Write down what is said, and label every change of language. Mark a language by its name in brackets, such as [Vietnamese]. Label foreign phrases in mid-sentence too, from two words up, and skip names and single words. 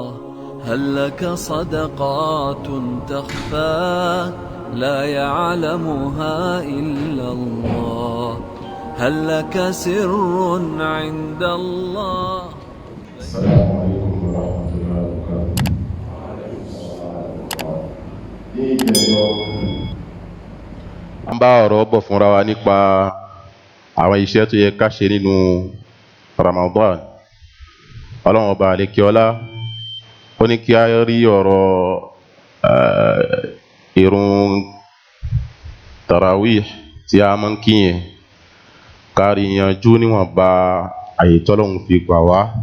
[Arabic] هل لك صدقات تخفى لا يعلمها إلا الله؟ هل لك سر عند الله؟ السلام عليكم ورحمة الله وبركاته. [Yoruba] A ń bá ọ̀rọ̀ bọ̀ fúnra wa nípa àwọn iṣẹ́ tó yẹ ká ṣe nínú Ramadan. Ọlọ́run ọba àlékiọlá ó ní kí a rí ọ̀rọ̀ ìrun tarawih tí a máa ń kí yẹn kárí yanjú níwọ̀nba àyè tọ́lọ́run fi gbà wá.